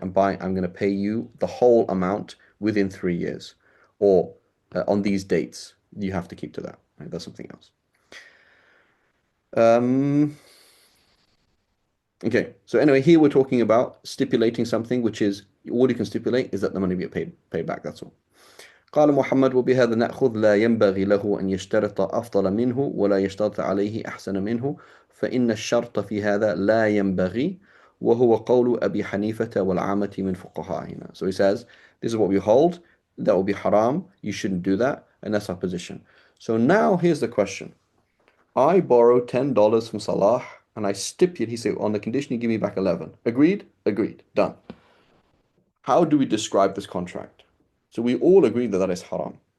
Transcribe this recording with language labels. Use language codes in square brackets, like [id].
[en] I'm going to pay you the whole amount within 3 years, or on these dates. You have to keep to that. Right? That's something else. Okay, so anyway, here we're talking about stipulating something, which is all you can stipulate is that the money be paid back. That's all. [ar] قال محمد وبهذا نأخذ لا ينبغي له أن يشترط أفضل منه ولا يشترط عليه أحسن منه فإن الشرط في هذا لا ينبغي وهو قول أبي حنيفة والعامة من فقهائنا. [en] So he says, this is what we hold, that will be haram, you shouldn't do that, and that's our position. So now here's the question. I borrowed $10 from Salah and I stipulate, he said, on the condition you give me back 11. Agreed? Agreed. Done. How do we describe this contract? So we all agree that that is haram.